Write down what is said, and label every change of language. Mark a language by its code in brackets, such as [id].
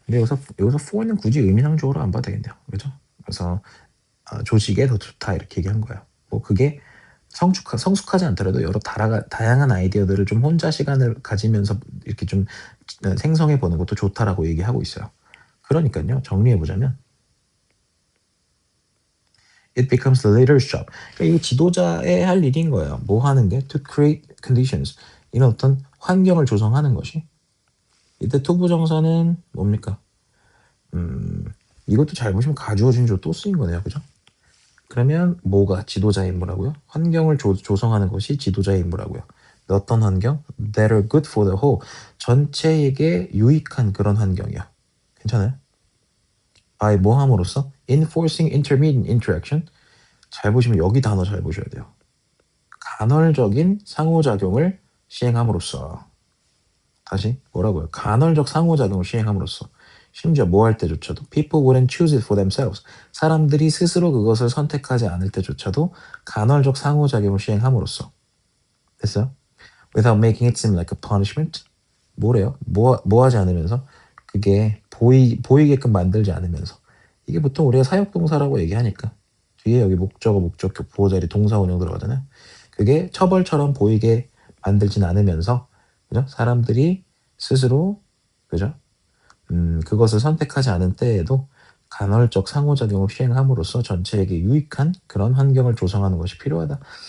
[ko] 근데 여기서 for는 굳이 의미상주어로 안 봐도 되겠네요. 그죠? 그래서 조직에 더 좋다 이렇게 얘기한 거예요. 뭐 그게 성숙하지 않더라도 여러 다양한 아이디어들을 좀 혼자 시간을 가지면서 이렇게 좀 생성해 보는 것도 좋다라고 얘기하고 있어요. 그러니까요, 정리해 보자면 [en] it becomes the leader's job. [ko] 그러니까 이게 지도자의 할 일인 거예요. 뭐 하는 게 [en] to create conditions, [ko] 이런 어떤 환경을 조성하는 것이. 이때 투부정사는 뭡니까? 이것도 잘 보시면 가주어 진주어 또 쓰인 거네요, 그죠? 그러면 뭐가 지도자의 임무라고요? 환경을 조성하는 것이 지도자의 임무라고요. 어떤 환경? [en] That are good for the whole. [ko] 전체에게 유익한 그런 환경이요. 괜찮아요? [en] by [ko] 뭐 함으로써? [en] Enforcing intermediate interaction. [ko] 잘 보시면 여기 단어 잘 보셔야 돼요. 간헐적인 상호작용을 시행함으로써. 다시 뭐라고요? 간헐적 상호작용을 시행함으로써. 심지어 뭐 할 때조차도 [en] people wouldn't choose it for themselves. [ko] 사람들이 스스로 그것을 선택하지 않을 때조차도 간헐적 상호작용을 시행함으로써. 됐어요? [en] Without making it seem like a punishment. [ko] 뭐래요? 뭐 하지 않으면서? 그게 보이게끔 만들지 않으면서. 이게 보통 우리가 사역동사라고 얘기하니까 뒤에 여기 목적어, 목적격, 보호자리, 동사 운영 들어가잖아요. 그게 처벌처럼 보이게 만들진 않으면서, 그죠? 사람들이 스스로, 그죠? 그것을 선택하지 않은 때에도 간헐적 상호작용을 시행함으로써 전체에게 유익한 그런 환경을 조성하는 것이 필요하다.